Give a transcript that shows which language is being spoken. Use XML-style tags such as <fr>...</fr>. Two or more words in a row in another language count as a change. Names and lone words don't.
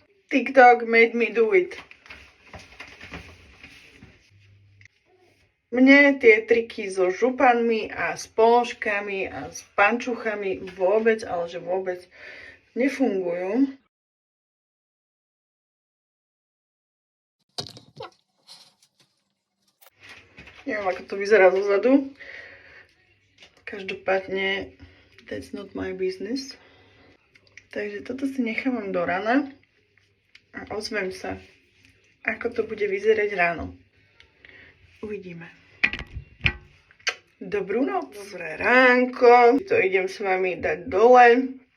<en>TikTok made me do it.</en> <sk>Mne tie triky so županmi a s polškami a s pančuchami vôbec, ale že vôbec nefungujú. Neviem, ako to vyzerá zozadu. Každopádne,</sk> <en>that's not my business.</en> <sk>Takže toto si nechávam do rana a ozvem sa, ako to bude vyzerať ráno. Uvidíme. Dobrú noc. Dobré ránko. To idem s vami dať dole.</sk>